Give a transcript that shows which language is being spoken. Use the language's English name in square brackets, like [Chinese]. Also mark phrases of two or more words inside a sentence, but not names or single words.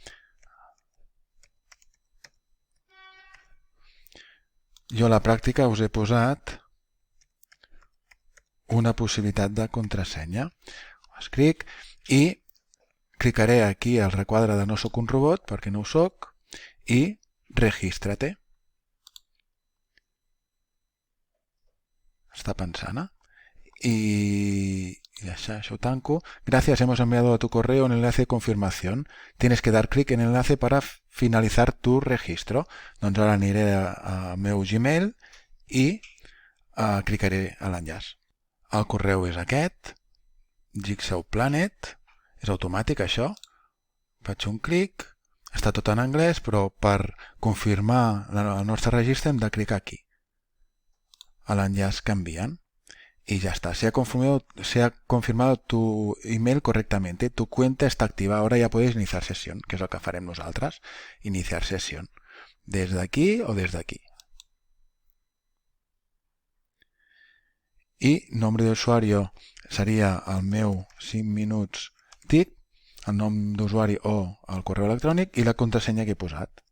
[Catalan] Jo a la pràctica us he posat una possibilitat de contrasenya. Escric i clicaré aquí al requadre de no sóc un robot, perquè no ho soc, i regístrate. Està pensant, [Spanish] y ya está, [Catalan] yo tanco. [Spanish] Gracias, hemos enviado a tu correo un enlace de confirmación. Tienes que dar clic en el enlace para finalizar tu registro. [Catalan] Doncs ara aniré a meu Gmail i clicaré a l'enllaç. El correu és aquest, Jigsawplanet, és automàtic això. Faig un clic, està tot en anglès, però per confirmar el nostre registre hem de clicar aquí, a l'enllaç que envien. [Spanish] Y ya está, se ha confirmado tu email correctamente, tu cuenta está activa, ahora ya puedes iniciar sesión, [Catalan] que és el que farem nosaltres, [Spanish] iniciar sesión, [Catalan] des d'aquí o des d'aquí. I [Spanish] nombre d'usuario [Catalan] seria el meu 5 minuts TIC, el nom d'usuari o el correu electrònic i la contrasenya que he posat.